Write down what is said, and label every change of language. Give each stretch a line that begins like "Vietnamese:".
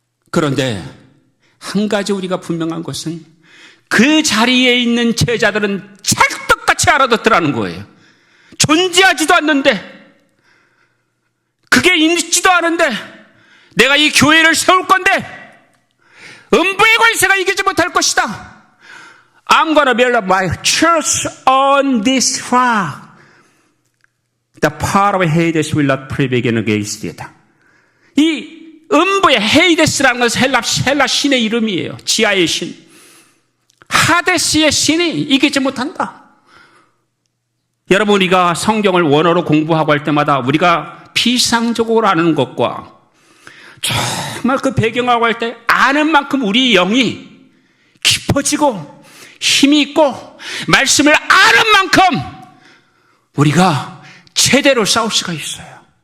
Korean: 그런데 한 가지 우리가 분명한 것은 그 자리에 있는 제자들은 찰떡같이 알아듣더라는 거예요. 존재하지도 않는데, 그게 있지도 않은데 내가 이 교회를 세울 건데 음부의 권세가 이기지 못할 것이다.
English: I'm gonna build up my church on this rock. The power of Hades will not prevail against it.
Korean: 이 음부의 헤이데스라는 것은 헬라 신의 이름이에요. 지하의 신. 하데스의 신이 이기지 못한다. 여러분, 우리가 성경을 원어로 공부하고 할 때마다 우리가 피상적으로 아는 것과 정말 그 배경하고 할 때 아는 만큼 우리 영이 깊어지고 힘이 있고 말씀을 아는 만큼 우리가 제대로 싸울 수가 있어요.